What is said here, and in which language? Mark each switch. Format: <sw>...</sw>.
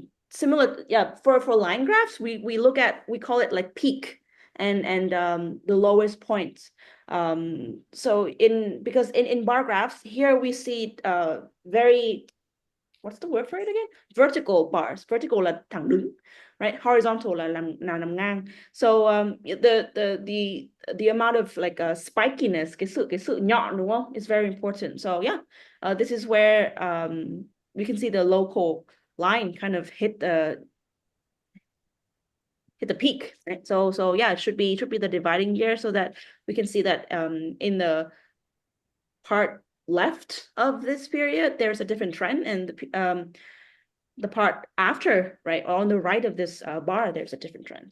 <en>Similar, yeah, for line graphs, we look at, we call it like peak and the lowest points. So because in bar graphs here we see very, what's the word for it again? Vertical bars.</en> <vi>Vertical là thẳng đứng, right? Horizontal là nằm ngang.</vi> <en>So the amount of like spikiness,</en> <vi>cái sự nhọn, đúng không?</vi> <en>Is very important. So yeah, this is where we can see the local line kind of hit the peak, right? So yeah, it should be the dividing year so that we can see that in the part left of this period there's a different trend, and the part after, right, on the right of this bar, there's a different trend.</en>